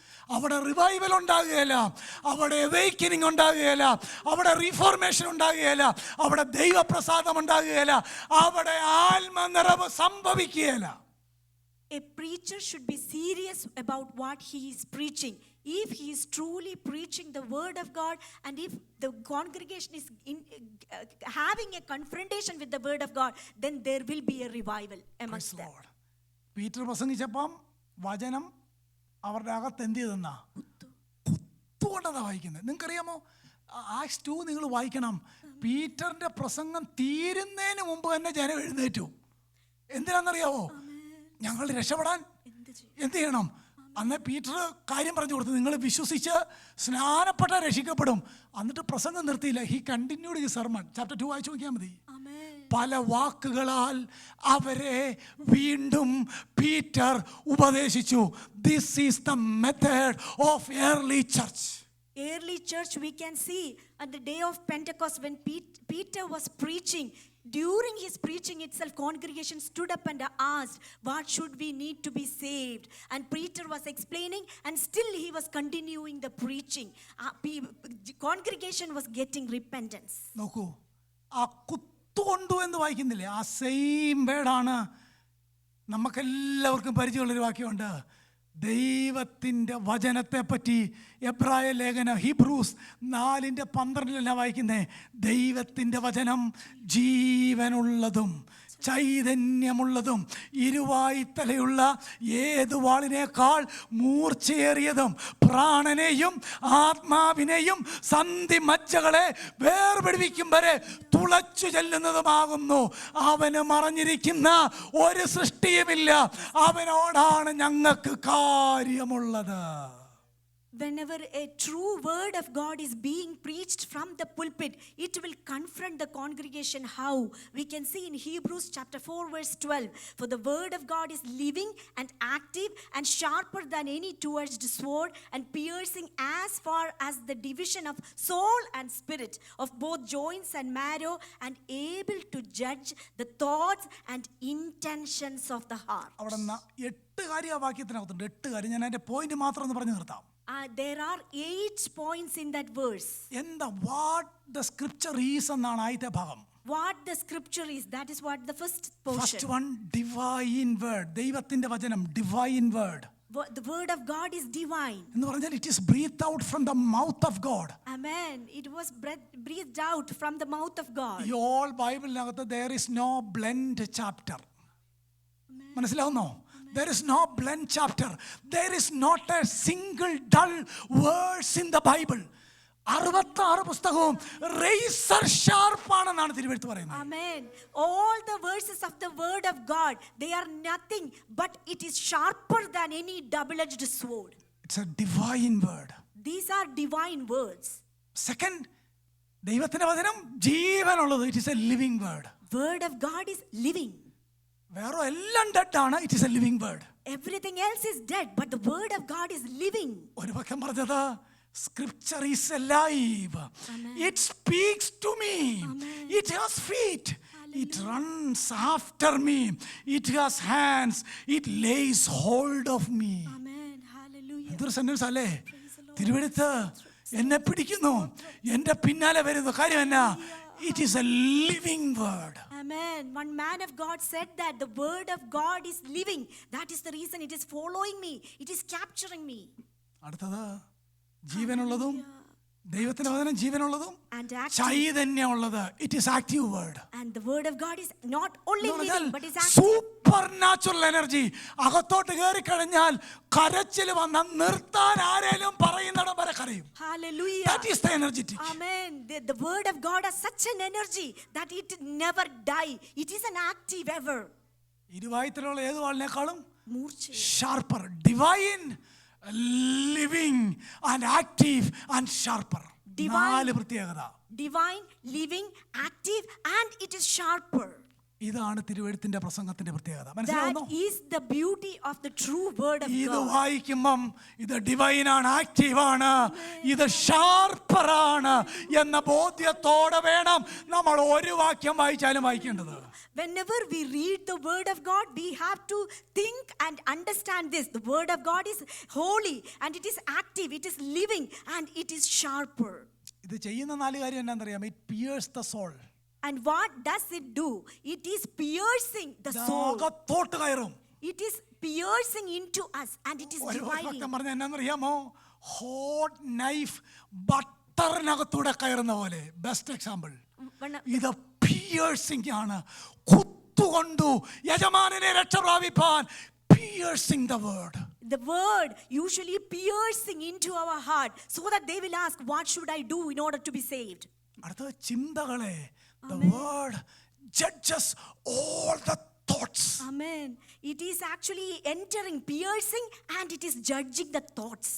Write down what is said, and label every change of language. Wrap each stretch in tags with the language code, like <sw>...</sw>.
<ml>അവിടെ റിവൈവൽ ഉണ്ടാകുകയില്ല, അവിടെ അവേക്കനിങ് ഉണ്ടാകുകയില്ല, അവിടെ റീഫോർമേഷൻ ഉണ്ടാകുകയില്ല, അവിടെ ദൈവപ്രസാദം ഉണ്ടാകുകയില്ല, അവിടെ ആത്മനിറവ് സംഭവിക്കുകയില്ല.</ml> <en>A preacher should be serious about what he is preaching. If he is truly preaching the word of God and if the congregation is having a confrontation with the word of God, then there will be a revival amongst them.</en> <ml>Peter പ്രസംഗിച്ചപ്പം വചനം അവരുടെ അകത്ത് എന്ത് ചെയ്തെന്നാ? കുത്തുകൊണ്ടെന്നാ വായിക്കുന്നത്. നിങ്ങൾക്കറിയാമോ, ax 2 നിങ്ങൾ വായിക്കണം. പീറ്ററിന്റെ പ്രസംഗം തീരുന്നതിന് മുമ്പ് തന്നെ ജനം എഴുന്നേറ്റു. എന്തിനാണെന്നറിയാവോ? ഞങ്ങൾ രക്ഷപ്പെടാൻ എന്ത് ചെയ്യണം? അന്ന് പീറ്റർ കാര്യം പറഞ്ഞു കൊടുത്തു, നിങ്ങൾ വിശ്വസിച്ച് സ്നാനപ്പെട്ട രക്ഷിക്കപ്പെടും. എന്നിട്ട് പ്രസംഗം നിർത്തിയില്ല.</ml> <en>He continued his sermon.</en> <ml>Chapter 2 വായിച്ചു നോക്കിയാൽ മതി. പല വാക്കുകളാൽ അവരെ വീണ്ടും പീറ്റർ ഉപദേശിച്ചു.</ml> <en>This is the method of early church. Early church, we can see at the day of Pentecost when Peter was preaching. During his preaching itself, congregation stood up and asked, what should we need to be saved? And Peter was explaining and still he was continuing the preaching. Congregation was getting repentance.</en> <ml>നോക്കൂ, ആ കുത്തുകൊണ്ടു എന്ന് വായിക്കുന്നില്ലേ? ആ same വേർഡാണ് നമുക്കെല്ലാവർക്കും പരിചയമുള്ളൊരു വാക്യമുണ്ട്. ദൈവത്തിൻ്റെ വചനത്തെ പറ്റി എബ്രായ ലേഖനം ഹീബ്രൂസ് 4:12 വായിക്കുന്നേ, ദൈവത്തിൻ്റെ വചനം ജീവനുള്ളതും ചൈതന്യമുള്ളതും ഇരുവായ്ത്തലയുള്ള ഏതു വാളിനേക്കാൾ മൂർച്ചയേറിയതും പ്രാണനെയും ആത്മാവിനെയും സന്ധി മജ്ജകളെ വേർപിടിവിക്കും വരെ തുളച്ചു ചെല്ലുന്നതുമാകുന്നു. അവന് മറഞ്ഞിരിക്കുന്ന ഒരു സൃഷ്ടിയുമില്ല, അവനോടാണ് ഞങ്ങൾക്ക് കാര്യമുള്ളത്.</ml> <en>Whenever a true word of God is being preached from the pulpit, it will confront the congregation. How? We can see in Hebrews chapter 4 verse 12. For the word of God is living and active and sharper than any two-edged sword and piercing as far as the division of soul and spirit, of both joints and marrow, and able to judge the thoughts and intentions of the heart.</en> <ml>അവിടെ 8 കാര്യം ആ വാക്യത്തിനകത്തുണ്ട്. 8 കാര്യം. ഞാൻ അതിൻ്റെ point മാത്രം ഒന്ന് പറഞ്ഞു നിർത്താം.</ml> <en>There are 8 points in that verse.</en> <ml>എന്താ</ml> <en>what the scripture is</en> <ml>എന്നാണ് ആദ്യത്തെ ഭാഗം.</ml> <en>What the scripture is, that is what the first portion. First one divine word,</en> <ml>ദൈവത്തിന്റെ വചനം</ml> <en>Divine word. The word of God is divine.</en> <ml>എന്ന് പറഞ്ഞാൽ</ml> <en>It is breath out from the mouth of God. Amen. It was breathed out from the mouth of God.</en> <ml>ഈ all ബൈബിളിനകത്ത്</ml> <en>there is no blend chapter.</en> <ml>മനസ്സിലാവുന്നോ?</ml> <en>There is no blend chapter. There is not a single dull verse in the Bible.</en> <ml>66 പുസ്തകവും razor sharp ആണെന്നാണ് തിരുവെഴുത്ത് പറയുന്നത്.</ml> <en>Amen. All the verses of the word of God, they are nothing but it is sharper than any double-edged sword. It's a divine word. These are divine words.</en> <ml>Second, ദൈവത്തിന്റെ വചനം ജീവനുള്ളത്.</ml> <en>It is a living word. Word of God is living.</en> <ml>വേറെ എല്ലാം dead ആണ്.</ml> <en>It is a living word. Everything else is dead, but the word of God is living.</en> <ml>ഒരു പക്കം പറഞ്ഞത്</ml> <en>Scripture is alive. It speaks to me. It has feet. It runs after me. It has hands. It lays hold of me. Amen. Hallelujah.</en> <ml>എന്തൊരു sentence അല്ലേ? തിരുവെഴുത്ത് എന്നെ പിടിക്കുന്നു, എൻ്റെ പിന്നാലെ വരുന്നു. കാര്യം എന്നാ?</ml> <en>It is a living word. Amen. One man of God said that the word of God is living. That is the reason it is following me. It is capturing me.</en> <ml>അടുത്തത് ജീവനുള്ളതും ദൈവത്തിന്റെ വചനം ജീവനുള്ളതും</ml> <en>And active.</en> <ml>ചൈതന്യമുള്ളത്.</ml> <en>It is active word. And the word of God is not only living but is active. Super natural energy.</en> <ml>അകത്തോട്ട് കയറി കഴിഞ്ഞാൽ കരച്ചിൽ വന്ന നിർത്താൻ ആരെങ്കിലും പറയുന്നിടം വരെ കരയും.</ml> <en>Hallelujah. That is the energetic. Amen. The word of God has such an energy that it never die. It is an active ever.</en> <ml>ഇരുവായത്തിലുള്ള ഏത് വാളിനേക്കാളും മൂർച്ച.</ml> <en>Sharper. Divine, living and active and sharper.</en> <ml>നാല് പ്രത്യേകത.</ml> <en>Divine, living, active, and it is sharper.</en> <ml>ഇതാണ് തിരുവെഴുത്തിന്റെ പ്രസംഗത്തിന്റെ പ്രത്യേകത.</ml> <en>That</en> <ml>മനസ്സിലാവുന്നോ?</ml> <en>is the beauty of the true word of</en> <ml>ഇത്</ml> <en>God.</en> <ml>വായിക്കുമ്പം ഇത് ഡിവൈൻ ആണ്, ആക്റ്റീവ് ആണ്, ഇത് ഷാർപ്പർ ആണ് എന്ന ബോധ്യത്തോടെ വേണം നമ്മൾ ഒരു വാക്യം വായിച്ചാലും വായിക്കേണ്ടത്.</ml> <en>Whenever we read the word of God, we have to think and understand this. The word of God is holy and it is active, it is living and it is sharper.</en> <ml>ഇത് ചെയ്യുന്ന 4 കാര്യം എന്താണെന്നറിയാം?</ml> <en>It pierces the soul. And what does it do? It is piercing the soul.</en> <ml>അകത്തോട്ട് കയറും.</ml> <en>It is piercing into us and it is</en> <ml>ഒരു</ml> <en>dividing.</en> <ml>ഭക്തൻ പറഞ്ഞ എന്നാന്നറിയാമോ?</ml> <en>hot knife</en> <ml>ബട്ടറിനകത്തൂടെ കയറുന്ന പോലെ.</ml> <en>Best example.</en> <ml>ഇത് പിയേഴ്സിംഗ് ആണ്. കുത്തുകൊണ്ടു യജമാനനെ രക്ഷ പ്രാപിപ്പാൻ.</ml> <en>Piercing the word. The word usually piercing into our heart so that they will ask, what should I do in order to be saved?</en> <ml>അടുത്ത ചിന്തകളെ.</ml> <en>The word judges all the thoughts. Amen. It is actually entering, piercing, and it is judging the thoughts.</en>